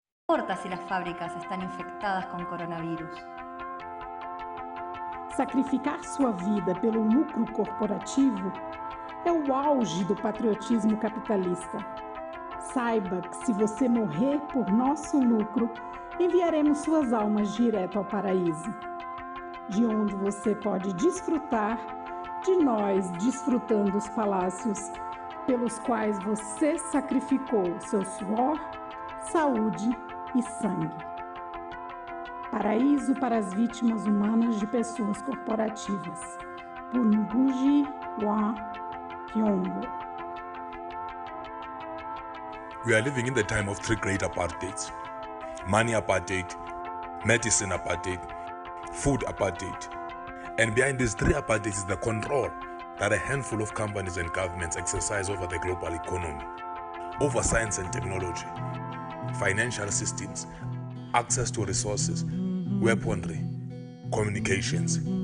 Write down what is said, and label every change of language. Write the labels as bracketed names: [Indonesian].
[Spanish] importa si las fábricas están infectadas con coronavirus. [Portuguese] Sacrificar sua vida pelo lucro corporativo é o auge do patriotismo capitalista. Saiba que se você morrer por nosso lucro, enviaremos suas almas direto ao paraíso, de onde você pode desfrutar de nós desfrutando os palácios pelos quais você sacrificou seu suor, saúde e sangue. Paraíso para as vítimas humanas de pessoas corporativas, por Ngugi wa Thiong'o. [English] We are living in the time of three great apartheids: money apartheid, medicine apartheid, food apartheid. And behind these three apartheids is the control that a handful of companies and governments exercise over the global economy, over science and technology, financial systems, access to resources, weaponry, communications.